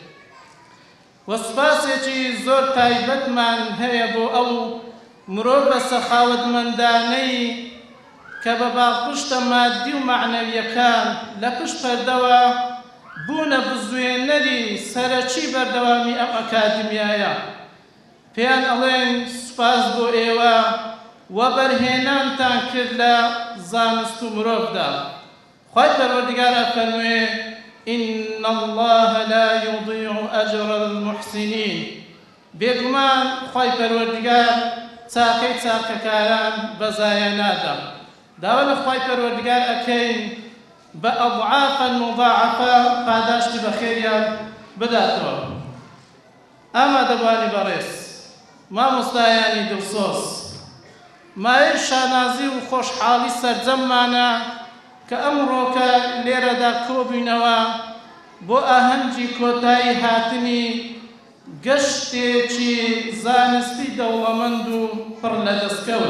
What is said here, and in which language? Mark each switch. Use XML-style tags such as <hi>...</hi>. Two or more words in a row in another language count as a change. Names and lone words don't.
<ckb>و سوپاسێکی زۆر تایبەتمان هەیە بۆ ئەو مرۆڤ بە سەخاوەتمەندانەی کە بە باڵپشتە مادی و معنەویەکان لە پشت پەردەوە بوونە بزوێنەری سەرەکی بەردەوامی ئەم ئەکادمیایە. پێیان ئەڵێن سوپاس بۆ ئێوە و بەرهێنانتان کرد لە زانست و مرۆڤدا. خوای پەروەردیگار فەرمووێ</ckb> <ar>إن الله لا يضيع أجر المحسنين.</ar> <ckb>بێگومان خوای پەروەردیگار چاکەی چاکەکاران بەزایە نادا. داوا لە خوای پەروەردیگار ئەکەین بە</ckb> <ar>ئەضعافا مضاعفە</ar> <ckb>پاداشتی بەخێریان بداتەوە. ئامادەبوانی بەڕێز، مامۆستایانی دڵسۆز، مایەی شانازی و خۆشحاڵی سەرجەممانە کە ئەمڕۆکە لێرەدا کۆبووینەوە بۆ ئاهەنگی کۆتایی هاتنی گەشتێکی زانستی دەوڵەمەند و پڕ لە دەستکەوت.</ckb>